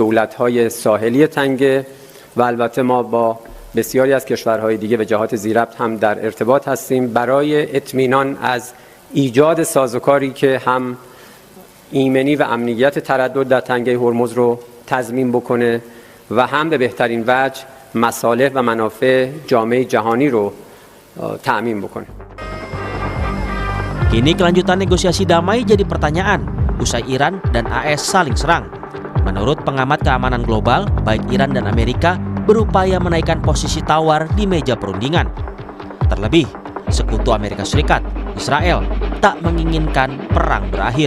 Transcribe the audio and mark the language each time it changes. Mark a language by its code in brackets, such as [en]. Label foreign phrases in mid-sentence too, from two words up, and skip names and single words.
[fa] دولت‌های ساحلی تنگه و البته ما با بسیاری از کشورهای دیگه به جهات ذی‌ربط هم در ارتباط هستیم برای اطمینان از ایجاد سازوکاری که هم ایمنی و امنیت تردد در تنگه هرمز رو تضمین بکنه و هم به بهترین وجه مصالح و منافع جامعه جهانی رو تأمین بکنه. [id] Kini kelanjutan negosiasi damai jadi pertanyaan usai Iran dan AS saling serang. Menurut pengamat keamanan global, baik Iran dan Amerika berupaya menaikkan posisi tawar di meja perundingan. Terlebih, sekutu Amerika Serikat, Israel, tak menginginkan perang berakhir.